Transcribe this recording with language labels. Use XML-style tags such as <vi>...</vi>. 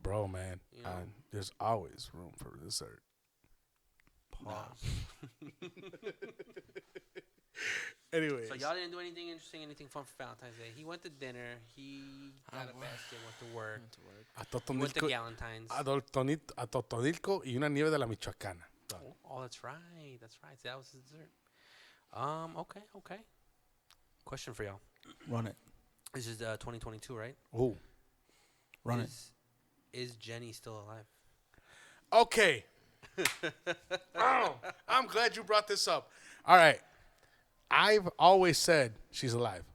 <en>Bro, man, You know? there's always room for dessert. Pause. Anyway, So y'all didn't do anything interesting, anything fun for Valentine's Day. He went to dinner. He got a basket, went to work. He went to Galentine's.</en> <es>A Totonilco y una nieve de la Michoacana.</es> <en>Oh, that's right. See, that was his dessert. Okay. Question for y'all. Run it. This is 2022, right? Oh, Run it. Is Jenny still alive? okay. I'm glad you brought this up. All right. I've always said she's alive.</en>